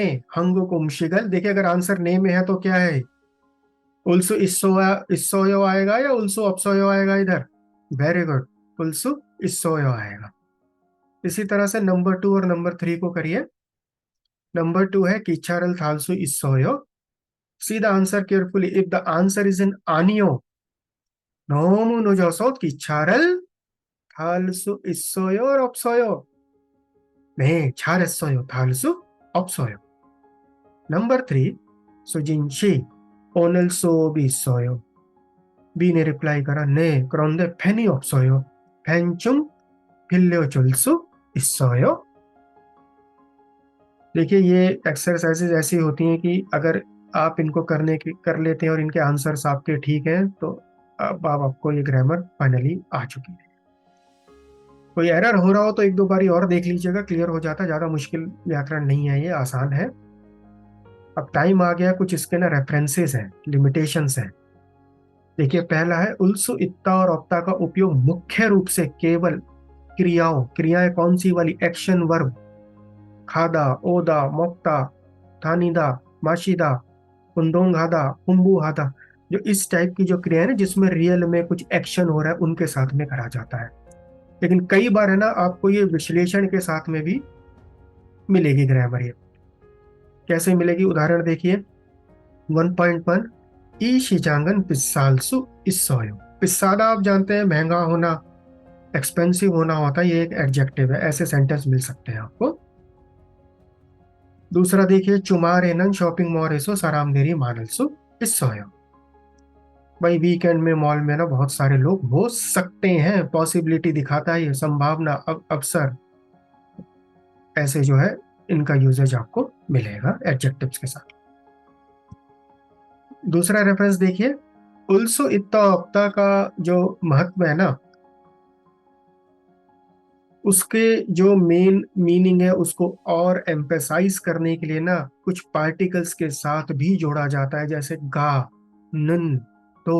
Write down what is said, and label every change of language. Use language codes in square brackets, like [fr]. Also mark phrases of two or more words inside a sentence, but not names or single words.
[ko] 한국 음식을, [hi] देखिए अगर आंसर ने में है तो क्या है, [ko] 을 수 있어요 [hi] आएगा या [ko] 을 수 없어요 [hi] आएगा इधर? [en] very good, [ko] 을 수 있어요 [hi] आएगा। इसी तरह से नंबर 2 और नंबर 3 को करिए। नंबर 2 है [ko] 기차를 탈 수 있어요. [en] See the answer carefully, if the answer is in [ko] 아니오, 너무 노져서 기차를 탈 수 있어요 [en] or 없어요? [ko] 네, 잘했어요. 탈 수 없어요. [en] Number 3, [ko] 수진 씨, 오늘 수업이 있어요. [hi] Bने रिप्लाई करा, [ko] 네, 그런데 펜이 없어요. 펜 좀 빌려줄 수 있어요? [hi] देखिए ये एक्सरसाइजेज ऐसी होती हैं कि अगर आप इनको कर लेते हैं और इनके आंसर्स आपके ठीक हैं, तो अब आपको ये [en] grammar finally [hi] आ चुकी है। कोई एरर हो रहा हो तो एक दो बारी और देख लीजिएगा, क्लियर हो जाता है। ज्यादा मुश्किल व्याकरण नहीं है, ये आसान है। अब टाइम आ गया, कुछ इसके ना रेफरेंसेस हैं, लिमिटेशंस हैं। देखिए पहला है, [ko] 을 수 있다 [hi] और ऑप्ता का उपयोग मुख्य रूप से केवल क्रियाएं कौन सी वाली, [en] action verb, [ko] 가다, 오다, 먹다, 탑니다, 마시다, 운동하다, 공부하다, [hi] जो इस टाइप की जो क्रिया है ना जिसमें रियल में कुछ एक्शन हो रहा है, उनके साथ में करा जाता है। लेकिन कई बार है ना आपको ये विश्लेषण के साथ में भी मिलेगी ग्रामर। ये कैसे मिलेगी, उदाहरण देखिए। 1.1, [ko] 이 시장은 비쌀 수 있어요. [hi] पिस्सादा आप जानते हैं महंगा होना, एक्सपेंसिव होना होता है, ये एक एडजेक्टिव है। ऐसे सेंटेंस मिल सकते हैं आपको। दूसरा देखिए, [ko] 주말에는 쇼핑몰에서 사람들이 많을 수 있어요. [hi] भाई वीकेंड में मॉल में ना बहुत सारे लोग हो सकते हैं, पॉसिबिलिटी दिखाता है ये, संभावना, अवसर, ऐसे जो है इनका यूजेज आपको मिलेगा एडजेक्टिव्स के साथ। दूसरा रेफरेंस देखिए, [ko] 을 수 있다 [hi] ऑप्ता का जो महत्व है ना, उसके जो मेन मीनिंग है उसको और एम्फेसाइज करने के लिए ना कुछ पार्टिकल्स के साथ भी जोड़ा जाता है, जैसे [ko] 가, 는, 도.